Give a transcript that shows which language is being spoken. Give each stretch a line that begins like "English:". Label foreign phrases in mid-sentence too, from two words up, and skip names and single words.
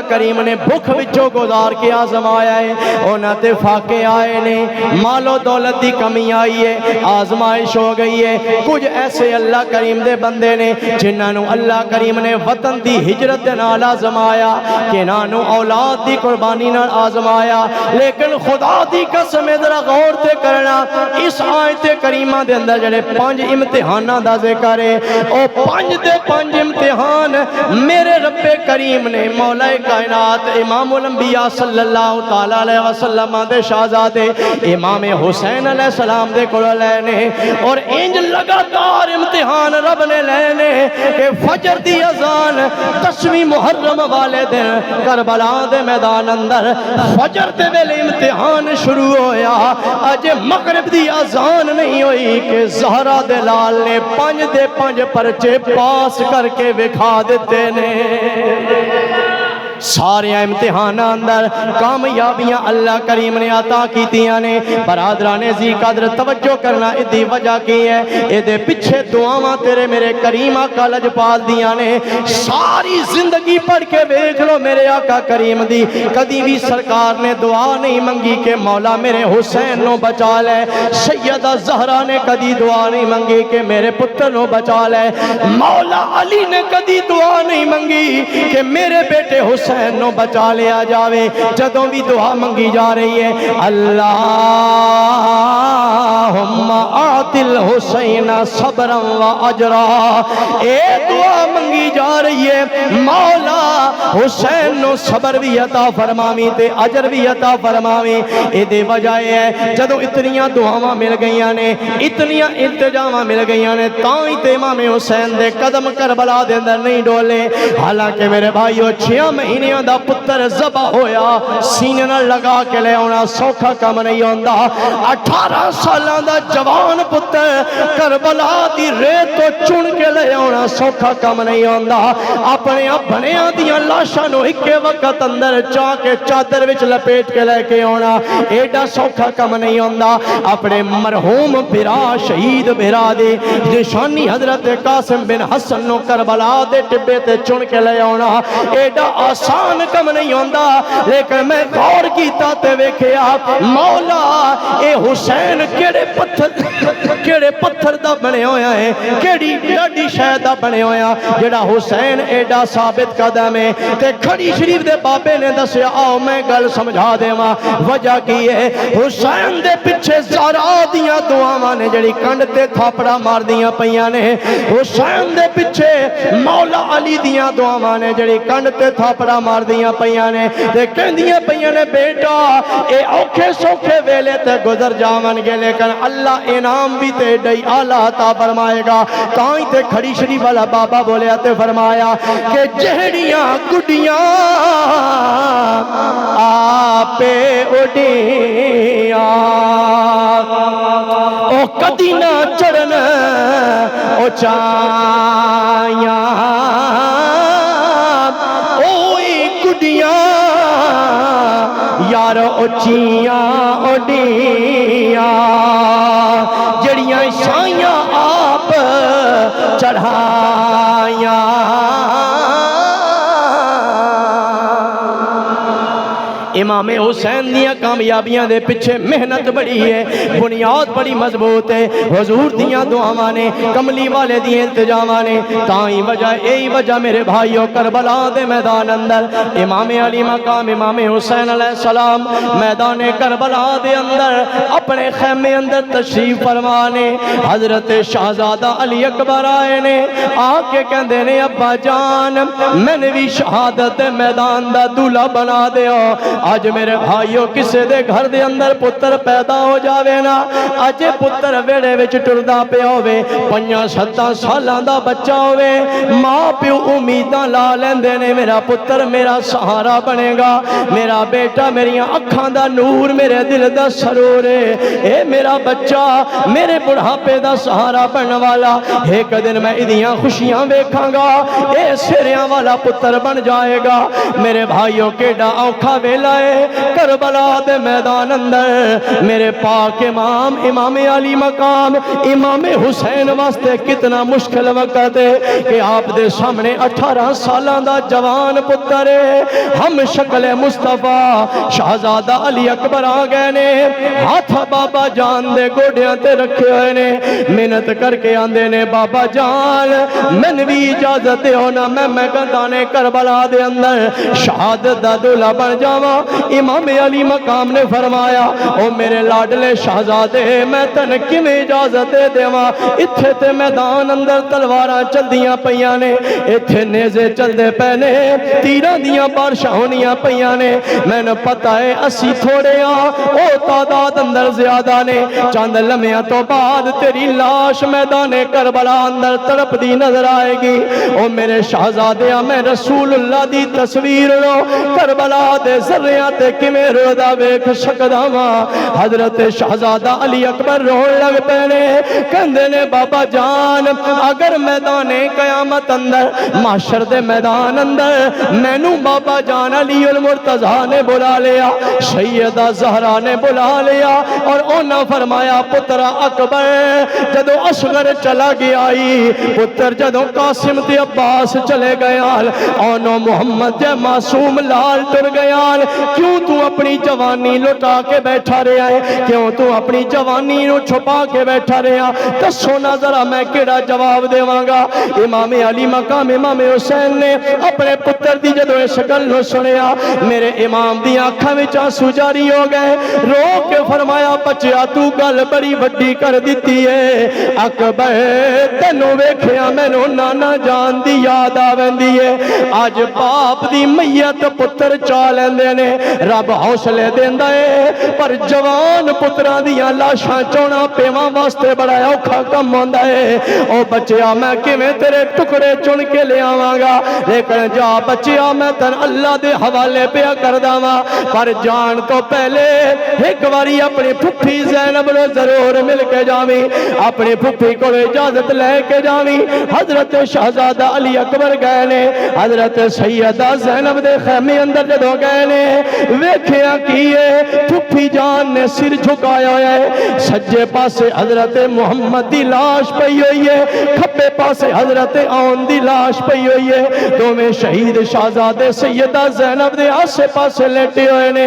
Punjabi: کریم نے بھوک وچوں گزار کے آزمایا ہے، اونا تے فاقے آئے نے، مال و دولت دی کمی آئی ہے، آزمائش ہو گئی ہے، کچھ ایسے اللہ کریم دے بندے نے جنہاں نو اللہ کریم نے وطن دی ہجرت نال آزمایا، کنہاں نو اولاد دی قربانی نال آزمایا، لیکن خدا دی قسم ذرا غور تے کرنا، اس آیت کریمہ دے اندر جڑے 5 امتحاناں دا ذکر ہے، او 5 دے 5 امتحان میرے رب کریم نے مولا کائنات امام الانبیاء
Arabic: صلی اللہ تعالی علیہ وسلم
Punjabi: دے شہزادے امام حسین
Arabic: علیہ السلام
Punjabi: دے کول لینے، اور انج لگاتار امتحان رب نے لینے کہ فجر دی اذان 10ویں محرم والے دن کربلا دے میدان اندر فجر دے ویلے امتحان شروع ہویا، اج مغرب دی اذان نہیں ہوئی کہ زہرا دے لال نے 5 دے 5 پرچے پاس کر کے وکھا دیتے نے۔ سارے امتحان اندر کامیابیاں اللہ کریم نے عطا کیتیاں نے برادران ذی قدر توجہ کرنا ادھی وجہ کی ہے ادھے پیچھے دعاواں تیرے میرے کریم آقا لجپال دیاں نے ساری زندگی پڑھ کے دیکھ لو میرے آقا کریم دی کدی بھی سرکار نے دعا نہیں منگی کہ مولا میرے حسین نو بچا لے سیدہ زہرا نے کدی دعا نہیں منگی کہ میرے پتر نو بچا لے مولا علی نے کدی دعا نہیں منگی کہ میرے بیٹے حسین نو بچا لیا جاوے جدوں بھی دعا منگی جا رہی ہے اللہم
Arabic: آت الحسین صبرا و اجرا
Punjabi: اے دعا منگی جا رہی ہے مولا حسین نو صبر بھی عطا فرماویں تے اجر بھی عطا فرماویں اے دے وجہ ہے جدوں اتنیاں دعاواں مل گئیاں نے اتنیاں التجاواں مل گئیاں نے تاں ہی تے امام حسین دے قدم کربلا دے اندر نہیں ڈولے حالانکہ میرے بھائیو 6 مہینیاں دا پتر ذبح ہویا سینے نال لگا کے لے آنا سوکھا کم نہیں ہوندا 18 سالاں دا جوان پتر کربلا دی ریت تو چن کے لے آنا سوکھا کم نہیں ہوندا اپنے بنیاں دیاں لاشاں نو ایک وقت اندر چا کے چادر وچ لپیٹ کے لے کے آنا ایڈا سوکھا کم نہیں ہوندا اپنے مرحوم بھرا شہید بھرا دے نشانی حضرت قاسم بن حسن نو کربلا دے ٹبے تے چن کے لے آنا ایڈا آسان کم نہیں ہوندا لیکن میں غور کیتا تے ویکھیا مولا اے حسین کیڑے پتھر دا بنے ہویا ہے کیڑی ڈاڈی شے دا بنے ہویا جڑا حسین ایڈا ثابت قدم ہے تے کھڑی شریف دے بابے نے دسیا آؤ میں گل سمجھا دیواں وجہ کی ہے حسین دے پیچھے زہرا دیاں دعاواں نے جڑی کنڈ تے تھاپڑا مار دیاں پیاں نے حسین دے پیچھے مولا علی دیاں دعاواں نے جڑی کنڈ تے تھاپڑا مار دیاں پیاں نے تے کہندیاں پیاں نے بیٹا اے اوکھے سوکھے ویلے تے گزر جاون گے لیکن اللہ انعام بھی تے ڈئی اعلیٰ عطا فرمائے گا تائیں تے کھڑی شریف والا بابا بولیا تے فرمایا کہ جہڑیاں گڈیاں آپے اڈیاں او کدی نہ چڑھن او چایاں اوئی گڈیاں یار اچیاں اڈیاں جڑیاں شایاں آپ چڑھایاں امام حسین دیاں کامیابیاں دے پیچھے محنت بڑی ہے بنیاد بڑی مضبوط ہے حضور دیاں دعاواں نے کملی والے دیاں التجاواں نے تائیں وجہ یہی وجہ میرے بھائیو کربلا دے میدان اندر امام علی مقام امام حسین
Arabic: علیہ السلام
Punjabi: میدان کربلا دے اندر اپنے خیمے اندر تشریف فرمانے حضرت شہزادہ علی اکبر آئے نے آ کے کہندے نے ابا جان میں نے بھی شہادت میدان دا دولہ بنا دے آج میرے بھائیو کسے دے گھر دے اندر پتر پیدا ہو جاوے نا آج پتر ویڑے وچ ٹردا پیا ہوے 5-7 سالاں دا بچہ ہوے ماں پیو امیداں لا لیندے نے میرا پتر میرا سہارا بنے گا میرا بیٹا میری اکھاں دا نور میرے دل دا سرور ہے اے میرا بچہ میرے بڑھاپے دا سہارا بننے والا ایک دن میں ادیاں خوشیاں ویکھاں گا اے سریاں والا پتر بن جائے گا میرے بھائیو کیڑا اوکھا ویلا کربلا دے میدان اندر میرے پاک امام علی مقام امام حسین واسطے کتنا مشکل وقت ہے کہ آپ دے سامنے 18 سالاں دا جوان پتر ہے ہم شکل مصطفیٰ شہزادہ علی اکبر آ گئے نے ہاتھ بابا جان دے گوڑیاں تے رکھے ہوئے نے محنت کر کے آندے نے بابا جان میں بھی اجازت ہونا میں گندانے کربلا دے اندر شہادت دا دولہ بن جاواں امام علی مقام نے فرمایا او میرے لاڈلے شہزادے میں تن کیویں اجازت دے دیواں ایتھے تے میدان اندر تلواراں چلدیاں پیاں نے ایتھے نیزے چلدے پے نے تیراں دیاں بارشاں ہونیاں پیاں نے مینوں پتہ ہے اسی تھوڑے ہاں او تعداد اندر زیادہ نے چند لمحیاں تو بعد تیری لاش میدان کربلا اندر تڑپ دی نظر آئے گی او میرے شہزادے میں رسول اللہ دی تصویر رو کربلا دے ذرے سنیا تے کیویں رودا ویکھ سکدا واں۔ حضرت شہزادہ علی اکبر رون لگ پے نے، کہندے نے بابا جان اگر میدان قیامت اندر محشر دے میدان اندر مینوں بابا جان علی المرتضیٰ نے بلا لیا، سیدہ زہرا نے بلا لیا اور انہاں فرمایا پتر اکبر جدو اصغر چلا گیا پتر جدو قاسم تے عباس چلے گیان اونو محمد جے معصوم لال ٹر گیان، کیوں تو اپنی جوانی لٹا کے بیٹھا رہا ہے، کیوں تو اپنی جوانی نو چھپا کے بیٹھا رہا، دسو نا ذرا میں کیڑا جواب دیواں گا۔ امام علی مقام امام حسین نے اپنے پتر دی جدو اس گل نو سنیا میرے امام دی آنکھاں وچ آنسو جاری ہو گئے، رو کے فرمایا بچیا تو گل بڑی وڈی کر دیتی ہے، اکبر تینوں ویکھیا مینوں نانا جان دی یاد آوندی ہے، اج باپ دی میت پتر چا لیندے نے، رب حوصلے دیندا ہے پر جوان پتراں دیاں لاشاں چونا پیواں واسطے بڑا اوکھا کم ہوندا ہے۔ او بچیا میں کیویں تیرے ٹکڑے چن کے لے آواں گا، لیکن جا بچیا میں تن اللہ دے حوالے پیا کردا واں، پر جان تو پہلے ایک باری اپنی پھپھی زینب نو ضرور مل کے جاویں، اپنی پھپھی کو اجازت لے کے جاویں۔ حضرت شہزادہ علی اکبر گئے نے، حضرت سیدہ زینب دے خیمے اندر جدو گئے نے ویکھیا کیے پھپھی جان نے سر جھکایا ہے، سجے پاسے حضرت محمد دی لاش پئی ہوئی ہے، کھبے پاسے حضرت آن دی لاش پئی ہوئی ہے، دوویں شہید شہزادے سیدہ زینب دے آسے پاسے لیٹے ہوئے نے۔